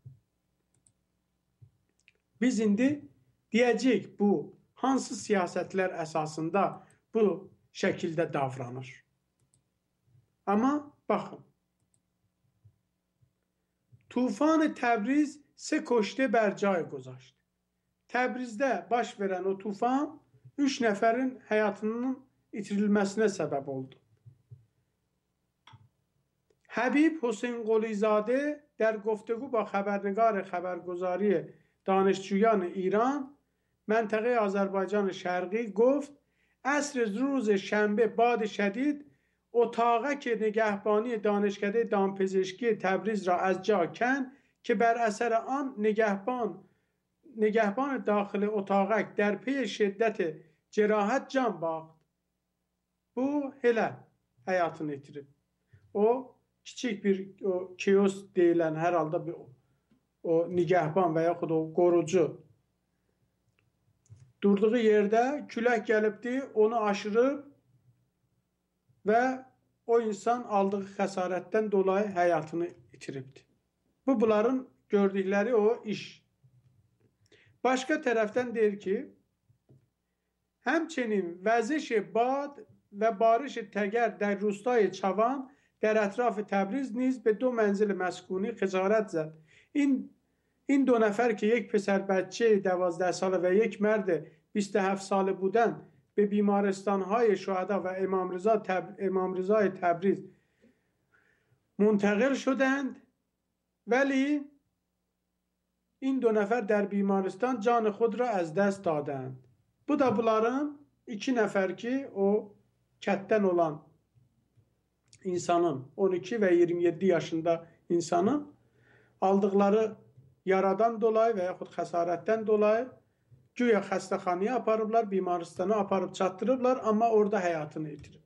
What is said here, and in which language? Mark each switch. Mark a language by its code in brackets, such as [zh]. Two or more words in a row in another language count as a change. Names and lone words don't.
[az] Biz indi deyəcəyik bu hansı siyasətlər əsasında bu şəkildə davranır. Amma baxın, [fa] توفان تبریز 3 کشته بر جای گذاشت. [az] Təbrizdə baş verən o tufan 3 nəfərin həyatının itirilməsinə səbəb oldu. [fa] حبیب حسین قلیزاده در گفتگو با خبرنگار خبرگزاری دانشجویان ایران منطقه آذربایجان شرقی گفت عصر روز شنبه باد شدید اتاقک نگهبانی دانشکده دامپزشکی تبریز را از جا کند که بر اثر آن نگهبان داخل اتاقک در پی شدت جراحت جان باخت. [az] Bu elə həyatını itirib. O kiçik bir kiosk deyilən hər halda bir o nigahban və yaxud o qorucu durduğu yerdə külək gəlibdi, onu aşırıb və o insan aldığı xəsarətdən dolayı həyatını itiribdi. Bunların gördükləri o iş. Başqa tərəfdən deyir ki, [fa] همچنین وزش باد و بارش تگر در روستای چوان در اطراف تبریز نیز به 2 منزل مسکونی خسارت زد. این 2 نفر که یک پسر بچه 12 ساله و یک مرد 27 ساله بودند به بیمارستان‌های شهدا و امام رضای تبریز منتقل شدند ولی این 2 نفر در بیمارستان جان خود را از دست دادند. [az] Bu da bunların 2 nəfər ki, o kətdən olan insanın, 12 və 27 yaşında insanın aldıqları yaradan dolayı və yaxud xəsarətdən dolayı güya xəstəxanaya aparıblar, bimaristana aparıb çatdırıblar, amma orada həyatını itirib.